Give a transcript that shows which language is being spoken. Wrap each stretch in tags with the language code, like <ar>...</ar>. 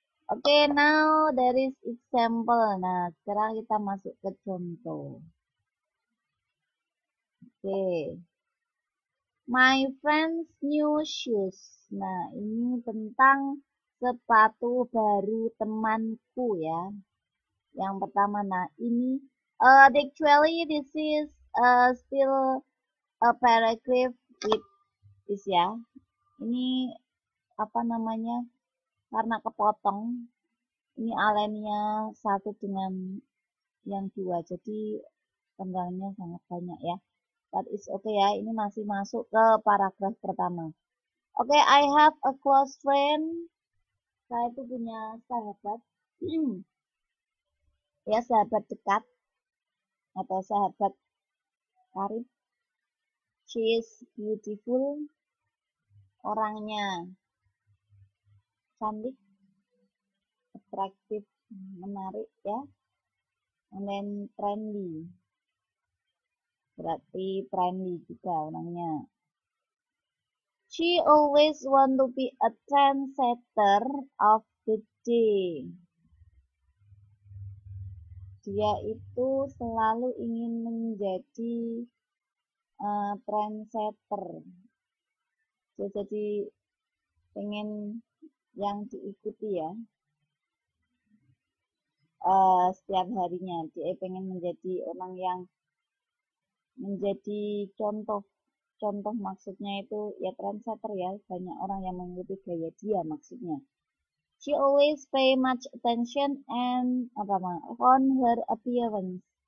<en>Oke, now there is example.</en> <id>Nah, sekarang kita masuk ke contoh.</id> <en>Oke. My friend's new shoes.</en> <id>Nah, ini tentang sepatu baru temanku ya. Yang pertama, nah ini</id> <en>actually this is still a paragraph with this ya.</en> <id>Ini apa namanya? Karena kepotong. Ini alemnya satu dengan yang dua, jadi tenggalnya sangat banyak ya.</id> <en>But it's okay</en> <id>ya, ini masih masuk ke paragraf pertama.</id> <en>Oke, I have a close friend.</en> <id>Saya itu punya sahabat. Ya, sahabat dekat atau sahabat karib.</id> <en>She is beautiful.</en> <id>Orangnya cantik, atraktif, menarik ya.</id> <en>And then trendy.</en> <id>Berarti trendy juga orangnya.</id> <en>She always want to be a trendsetter of the day.</en> <id>Dia itu selalu ingin menjadi trendsetter. Dia jadi pengen yang diikuti ya. Setiap harinya dia pengen menjadi orang yang menjadi contoh maksudnya itu ya trendsetter ya, banyak orang yang mengikuti gaya dia maksudnya.</id> <en>She always pay much attention and on her appearance.</en>